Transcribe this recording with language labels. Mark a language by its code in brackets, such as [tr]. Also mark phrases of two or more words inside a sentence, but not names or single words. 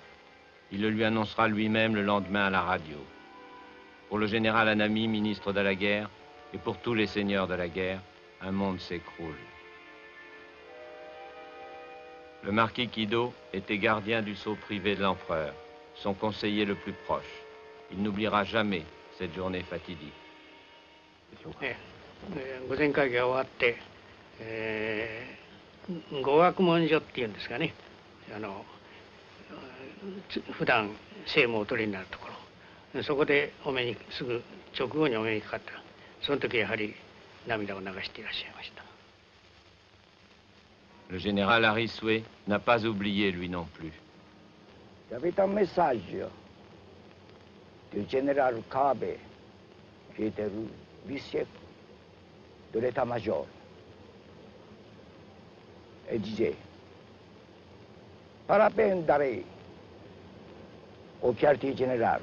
[fr] Il le lui annoncera lui-même le lendemain à la radio. Pour le général Anami, ministre de la guerre, et pour tous les seigneurs de la guerre, un monde s'écroule. Le marquis Kido était gardien du sceau privé de l'empereur, son conseiller le plus proche. Il n'oubliera jamais cette journée fatidique. [ja] 御前会議が終わって、語学問所っていうんですかね、普段政務をお取りになるところ、そこでお目にすぐ直後にお目にかかった。その時やはり涙を流していらっしゃいました。 [fr] Le général Arisue n'a pas oublié lui non plus. Il y avait un message du général Kabe, qui était le vice-chef de l'état-major. Il disait, pas la peine d'aller au quartier général.